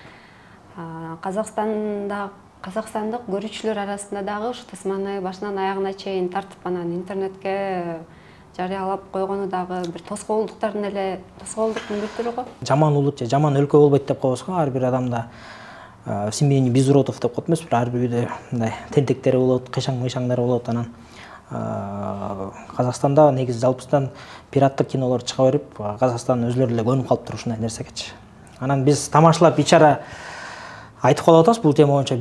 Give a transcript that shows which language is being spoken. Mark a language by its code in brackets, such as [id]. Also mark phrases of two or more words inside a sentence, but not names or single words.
[ky] Казакстандык көрүүчүлөр арасында дагы ушу тасманы башынан аягына чейин тартып анан интернетке жарыялап койгону дагы бир тоскоолдуктун бир түрү го. Жаман улут же жаман өлкө болбойт деп коебуз го. Ар бир адамда [ru] в семье без уродов [ky] деп коет эмеспи? Ар бир үйдө мындай тентектери болот, кыйшаң-мыйшаңдары болот. Анан Казакстанда негизи жалпысынан пираттык кинолор чыга берип, Казакстан өзлөрү эле көнүп калыптыр ушундай нерсегечи. Анан биз тамашалап ичара айтып калып атабыз бул тема боюнча.